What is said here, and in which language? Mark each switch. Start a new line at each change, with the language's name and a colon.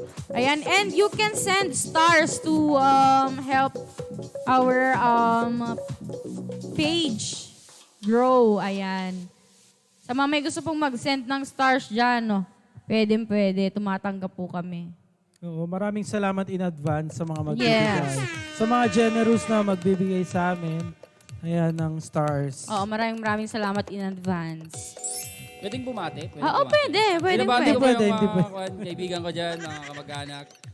English: Ayan, and you can send stars to help our page grow.
Filipino: Ayan. Sa mga may gusto pong mag-send ng stars dyan, no? Pwede. Tumatanggap po kami. Oo, maraming salamat in advance sa mga magbibigay.
English: Yes.
Filipino: Sa mga generous na magbibigay sa amin. Ayan, ng stars. Oo, maraming salamat in advance. Pwedeng bumati? Oo, pwede. Binabati ko po Pwede, yung hindi mga kaibigan ko dyan, mga kamag-anak.